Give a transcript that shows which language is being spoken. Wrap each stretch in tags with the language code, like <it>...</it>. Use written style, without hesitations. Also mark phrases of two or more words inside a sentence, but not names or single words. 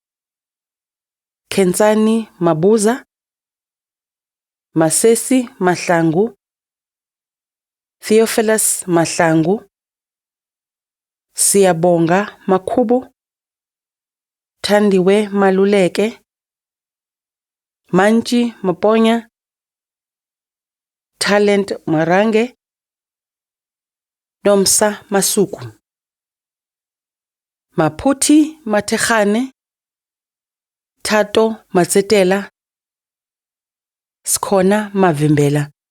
<zu>Kenzani Mabuza, Masesi Mahlangu, Theophilus Mahlangu, Siyabonga Makhubu, Thandiwe Maluleke, Manji Maponya, Talent Marange, Nomsa Masuku, Maputi Matechane, Tato Matsetela, Skona Mavimbela,</zu>